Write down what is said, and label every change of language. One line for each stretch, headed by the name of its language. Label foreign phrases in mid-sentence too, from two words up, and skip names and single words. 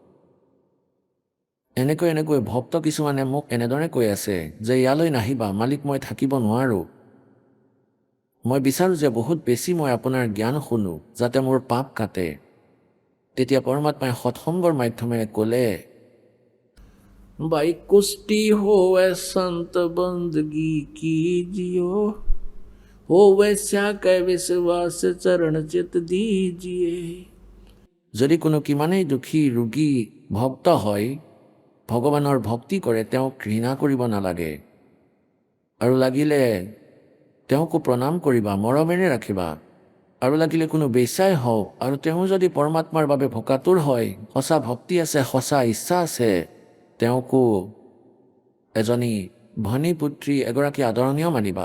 Assamese: এনেকৈ ভক্ত কিছুমানে মোক এনেদৰে কৈ আছে যে ইয়ালৈ নাহিবা মালিক, মই থাকিব নোৱাৰোঁ। মই বিচাৰোঁ যে বহুত বেছি মই আপোনাৰ জ্ঞান শুনো, যাতে মোৰ পাপ কাটে। তেতিয়া পৰমাত্মাই সৎসংগৰ মাধ্যমেৰে ক'লে,
Hindi: बाई कुष्टि होवे संत बंदगी कीजियो, होवे श्याकै विश्वास चरण चित दीजिए।
Assamese: যদি কোনো কিমানেই দুখী ৰোগী ভক্ত হয়, ভগৱানৰ ভক্তি কৰে, তেওঁক ঘৃণা কৰিব নালাগে, আৰু লাগিলে তেওঁকো প্ৰণাম কৰিবা, মৰমেৰে ৰাখিবা। আৰু লাগিলে কোনো বেশ্যাই হওক, আৰু তেওঁ যদি পৰমাত্মাৰ বাবে ভোকাতুৰ হয়, সঁচা ভক্তি আছে, সঁচা ইচ্ছা আছে, তেওঁকো এজনী ভনী পুত্ৰী, এগৰাকী আদৰণীয় মানিবা।